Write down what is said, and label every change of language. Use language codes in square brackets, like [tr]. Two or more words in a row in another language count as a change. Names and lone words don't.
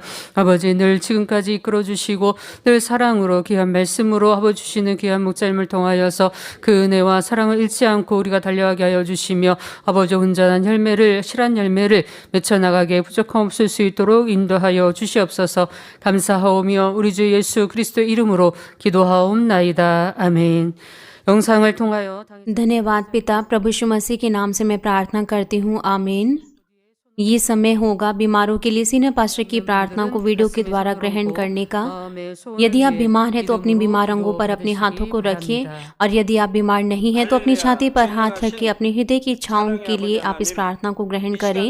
[ko] 아버지 늘 지금까지 이끌어 주시고 늘 사랑으로 귀한 말씀으로 아버지 주시는 귀한 목자님을 통하여서 그 은혜와 사랑을 잃지 않고 우리가 달려가게 하여 주시며 아버지 온전한 열매를 실한 열매를 맺혀나가게 부족함 없을 수 있도록 인도하여 주시옵소서. 감사하오며 우리 주 예수 그리스도의 이름으로 기도하옵나이다. आमीन। 영상을 통하여 [hi] धन्यवाद पिता, प्रभु यीशु मसीह के नाम से मैं प्रार्थना करती हूँ, आमीन। ये समय होगा बीमारों के लिए सीनियर पास्टर की प्रार्थना को वीडियो के द्वारा ग्रहण करने का। यदि आप बीमार हैं तो अपनी बीमार अंगों पर अपने हाथों को रखिए, और यदि आप बीमार नहीं हैं तो अपनी छाती पर हाथ रख के अपने हृदय की इच्छाओं के लिए आप इस प्रार्थना को ग्रहण करें।